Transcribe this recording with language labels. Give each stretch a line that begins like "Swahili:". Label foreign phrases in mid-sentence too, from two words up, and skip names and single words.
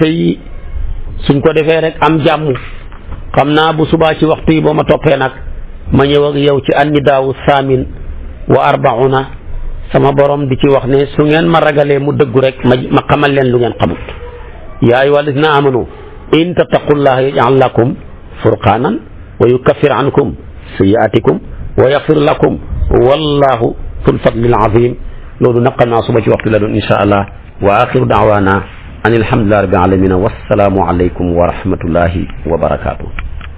Wolof: yi suñ ko defee rek am jàmm xam naa bu subaa ci waxtu yi boo ma toppee nag ma ñëw ak yow ci
Arabic: النداء الثامن والأربعون
Wolof: sama borom di ci wax ne su ngeen ma ragalee mu dëggu rek ma xamal leen lu ngeen xamut
Arabic: يا أيها الذين آمنوا إن تتقوا الله يجعل لكم فرقانا ويكفر عنكم سيئاتكم ويغفر لكم والله ذو الفضل العظيم.
Wolof: loolu naqal naa suba ci waxtu la doon
Arabic: إن شاء الله وآخر دعوانا أن الحمد لله رب العالمين والسلام عليكم ورحمة الله وبركاته.